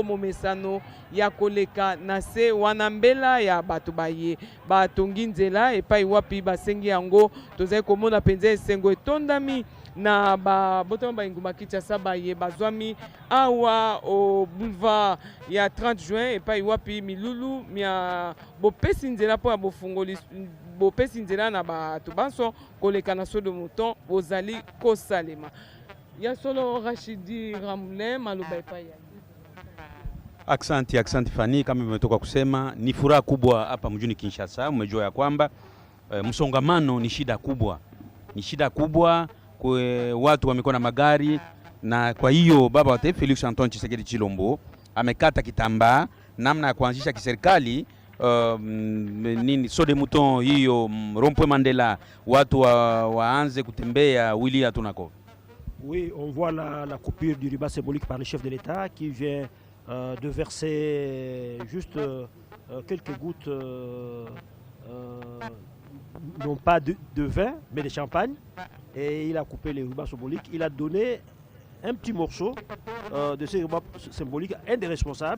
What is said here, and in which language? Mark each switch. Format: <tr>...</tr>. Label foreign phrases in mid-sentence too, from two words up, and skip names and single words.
<ln>momesano ya koleka na se wana mbela ya bato baye batongi nzela epai wapi basengi yango tozali komona penza esengo etondami na babotama baingumba Kinshasa baye bazwami awa</ln> <fr>au boulevard</fr> <ln>ya 30 juin epai wapi milulu mia bopesi nzela mpo ya bofungoli bopesi nzela na bato banso koleka na</ln> <fr>saut de mouton</fr> <ln>bozali kosalema. Ya solo Rashidi Ramule maloba epai ya</ln> <sw>Aksanti Fani, kama mmetoka kusema ni furaha kubwa hapa mjini Kinshasa. Mmejua ya kwamba msongamano ni shida kubwa kwa watu wamekuwa na magari, na kwa hiyo baba wa taifa Felix Antoine Tshisekedi Tshilombo amekata kitambaa namna ya kuanzisha kiserikali nini</sw> <fr>saut de mouton</fr> <sw>hiyo Rond-Point Mandela watu waanze kutembea wili hatunako.</sw> <fr>Oui, on voit la coupure du ruban symbolique par le chef de l'État qui vient de verser juste quelques gouttes, non pas de vin, mais de champagne. Et il a coupé les rubans symboliques. Il a donné un petit morceau de ces rubans symboliques à un des responsables.</fr>